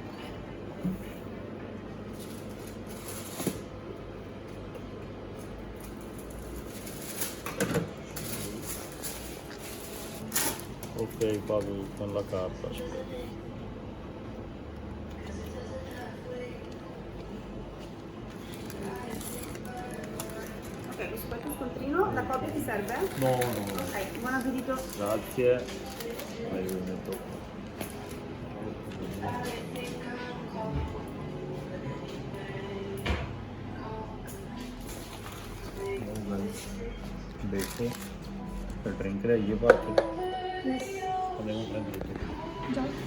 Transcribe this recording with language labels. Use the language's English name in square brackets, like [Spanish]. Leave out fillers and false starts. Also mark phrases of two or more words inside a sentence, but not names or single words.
[Italian] ok pago con la carta Ok, lo spaghetto scontrino, la copia ti serve? no Ok, buon appetito. grazie vai lo metto [Hindi] देखो फिर ड्रिंक रही है बाकी [Italian] andiamo a prendere tutto già